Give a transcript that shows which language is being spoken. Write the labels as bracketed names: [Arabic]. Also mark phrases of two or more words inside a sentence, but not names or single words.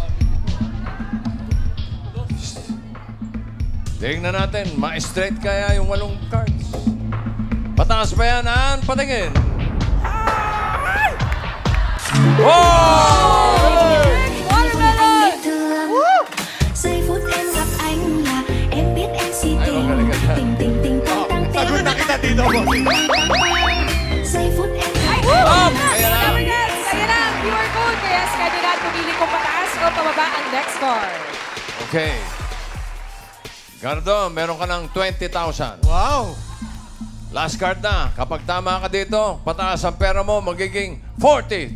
[Filipino] Tingnan natin, ma-straight kaya yung 8 cards. Pataas ba yan, Ann? Patingin. Oh! Watermelon! [Vietnamese] Giây phút em gặp anh là em biết em si [Filipino] Ay, [Vietnamese] tình [Filipino] magaling ka dyan. [Vietnamese] tình tình tình tang tang [Filipino] Sagot na kita dito, bossing. [Vietnamese] giây phút em [Filipino] Up! Ayan na. Kaya na, [English] QR code. [Filipino] Kaya schedule na pumili kung pataas o pababa ang next card. Okay. Gardo, meron ka ng 20,000. Wow! [English] Last card [Filipino] na. Kapag tama ka dito, pataas ang pera mo, magiging 40,000